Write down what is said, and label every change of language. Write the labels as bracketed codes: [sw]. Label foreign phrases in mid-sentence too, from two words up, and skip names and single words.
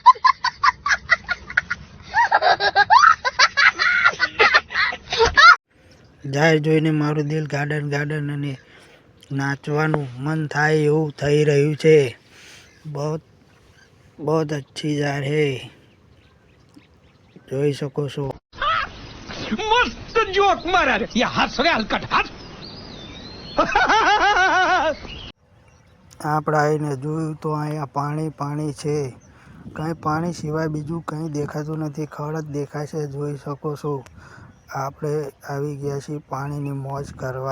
[gu] જાહેર જોઈને મારું દિલ ગાર્ડન ગાર્ડન અને નાચવાનું મન થાય એવું થઈ રહ્યું છે. [hi] बहुत अच्छी जगह है, [gu] જોઈ શકો છો. [hi] मस्त जोक मारा रे ये हंस रे हलकट हंस [gu] આપણે આવીને જોયું તો અહીંયા પાણી છે. કંઈ પાણી સિવાય બીજું કંઈ દેખાતું નથી. ખડ જ દેખાય છે, જોઈ શકો છો. આપણે આવી ગયા છીએ પાણીની મોજ કરવા.